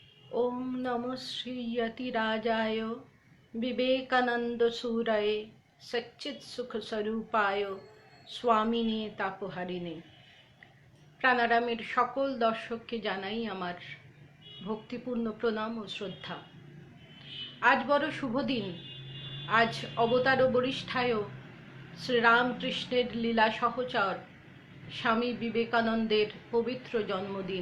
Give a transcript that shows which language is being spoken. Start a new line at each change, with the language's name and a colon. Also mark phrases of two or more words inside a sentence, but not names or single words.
Sanskrit: ओम नमः श्री यतिराजाय विवेकानंद सूरये सच्चित सुख स्वरूपाय स्वामिने तापहारिणे।
Bangla: প্রাণারামের সকল দর্শককে জানাই আমার ভক্তিপূর্ণ প্রণাম ও শ্রদ্ধা। আজ বড় শুভ দিন। আজ অবতার বরিষ্ঠায় শ্রীরামকৃষ্ণের লীলা সহচর স্বামী বিবেকানন্দের পবিত্র জন্মদিন।